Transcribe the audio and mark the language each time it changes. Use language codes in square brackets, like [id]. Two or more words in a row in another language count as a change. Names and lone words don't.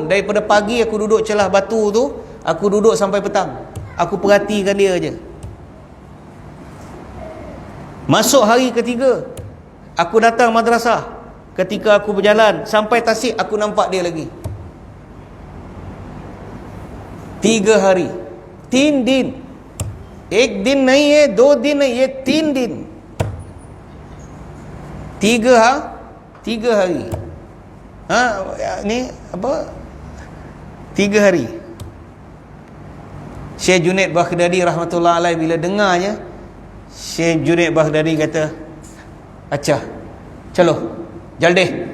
[ms] Daripada pagi aku duduk celah batu tu, aku duduk sampai petang. Aku perhatikan dia aja. Masuk hari ketiga, aku datang madrasah. Ketika aku berjalan sampai tasik, aku nampak dia lagi. 3 hari. [hi] 3 दिन, 1 दिन नहीं है, 2 दिन नहीं, ये 3 दिन. [ms] 3 hari. Ni apa? 3 hari. Syekh Junaid Baghdadi [ar] رحمة الله عليه [ms] bila dengarnya, Syekh Junaid Baghdadi kata, [hi] "अच्छा, चलो, जल्दी.